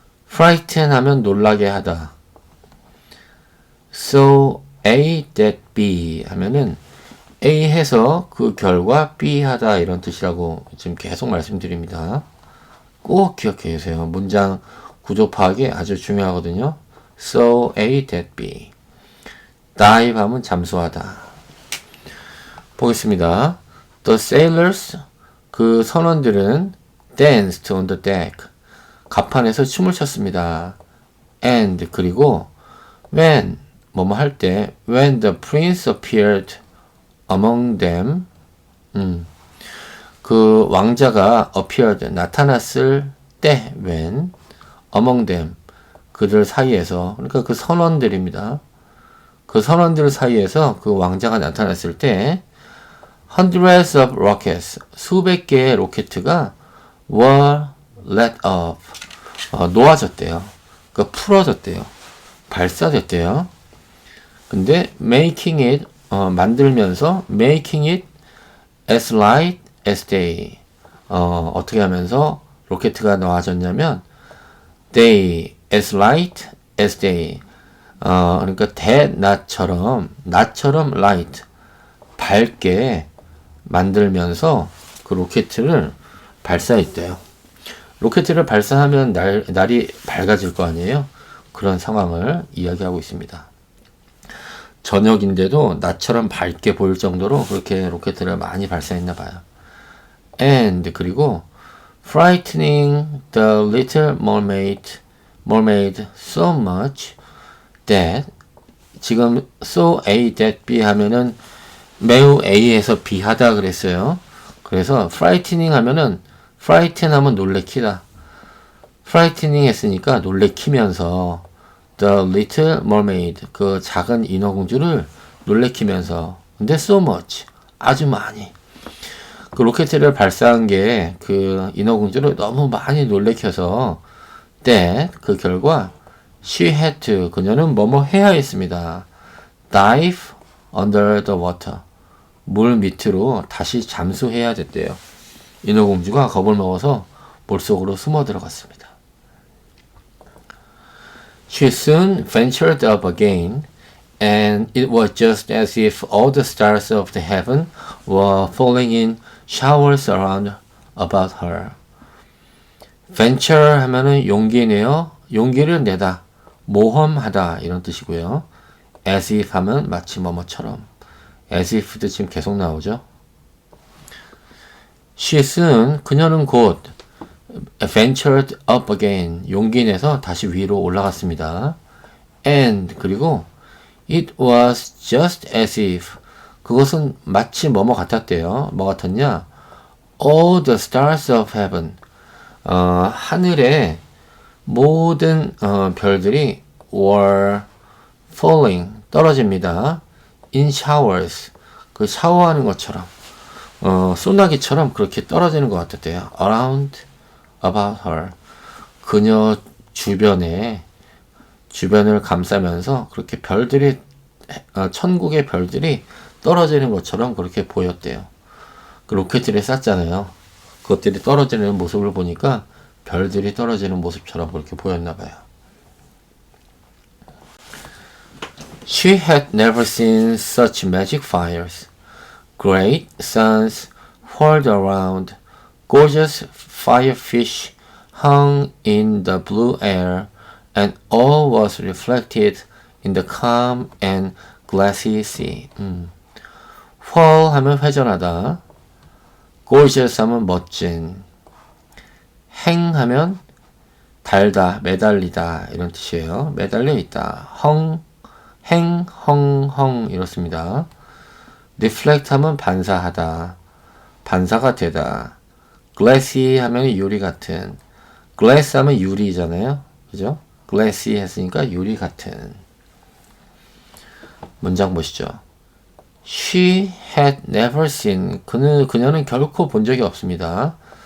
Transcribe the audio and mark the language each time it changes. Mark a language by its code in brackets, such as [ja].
[ko] frighten 하면 놀라게 하다. So A that B 하면은 A 해서 그 결과 B 하다 이런 뜻이라고 지금 계속 말씀드립니다. 꼭 기억해 주세요. 문장 구조 파악이 아주 중요하거든요. [en] So A that B. [ko] dive 하면 잠수하다. 보겠습니다. [en] The sailors, [ko] 그 선원들은 [en] danced on the deck, [ko] 갑판에서 춤을 췄습니다. [en] And, [ko] 그리고 [en] when, [ko] 뭐뭐 할 때, [en] when the prince appeared among them, [ko] 그 왕자가 [en] appeared, [ko] 나타났을 때 [en] when among them [ko] 그들 사이에서 그러니까 그 선원들입니다. 그 선원들 사이에서 그 왕자가 나타났을 때 [en] hundreds of rockets [ko] 수백 개의 로켓가 [en] were let off [ko] 놓아졌대요. 그러니까 풀어졌대요. 발사됐대요. 근데 making it 만들면서 [en] making it as light as day [ko] 어떻게 하면서 로켓가 놓아졌냐면 day as light as day 그러니까 대낮처럼 낮처럼 light 밝게 만들면서 그 로켓을 발사했대요. 로켓을 발사하면 날이 밝아질 거 아니에요? 그런 상황을 이야기하고 있습니다. 저녁인데도 낮처럼 밝게 보일 정도로 그렇게 로켓을 많이 발사했나 봐요. [en] And [ko] 그리고 [en] frightening the little mermaid so much that [ko] 지금 [en] so A that B [ko] 하면은 매우 A에서 B하다 그랬어요. 그래서 frightening 하면은 frighten 하면 놀래키다. frightening 했으니까 놀래키면서 [en] the little mermaid [ko] 그 작은 인어공주를 놀래키면서 근데 [en] so much [ko] 아주 많이 그 로켓을 발사한 게 그 인어공주를 너무 많이 놀래켜서 that 그 결과 [en] she had to [ko] 그녀는 뭐뭐 해야 했습니다. [en] dive under the water [ko] 물 밑으로 다시 잠수해야 됐대요. 인어공주가 겁을 먹어서 물속으로 숨어 들어갔습니다. [en] She soon ventured up again, and it was just as if all the stars of the heaven were falling in showers around about her. [ko] venture 하면은 용기 내어, 용기를 내다, 모험하다 이런 뜻이고요. as if 하면 마치 뭐뭐처럼. as if도 지금 계속 나오죠. [en] She soon, [ko] 그녀는 곧 [en] ventured up again, [ko] 용기 내서 다시 위로 올라갔습니다. [en] And, [ko] 그리고 [en] it was just as if, [ko] 그것은 마치 뭐뭐 같았대요. 뭐 같았냐? [en] All the stars of heaven, [ko] 하늘의 모든 별들이 [en] were falling, [ko] 떨어집니다. [en] in showers, [ko] 그 샤워하는 것처럼, 소나기처럼 그렇게 떨어지는 것 같았대요. [en] around, about her, [ko] 그녀 주변에, 주변을 감싸면서 그렇게 별들이, 천국의 별들이 떨어지는 것처럼 그렇게 보였대요. 그 로켓들이 쐈잖아요. 그것들이 떨어지는 모습을 보니까 별들이 떨어지는 모습처럼 그렇게 보였나 봐요. [en] She had never seen such magic fires. Great suns whirled around. Gorgeous firefish hung in the blue air, and all was reflected in the calm and glassy sea. [ko] whirl 하면 회전하다. gorgeous 하면 멋진. hang 하면 달다, 매달리다 이런 뜻이에요. 매달려 있다. hang, hung 이렇습니다. reflect 하면 반사하다, 반사가 되다. glassy 하면 유리 같은. glass 하면 유리잖아요. 그죠? glassy 했으니까 유리 같은. 문장 보시죠. [en] She had never seen, [ko] 그녀는 결코 본 적이 없습니다.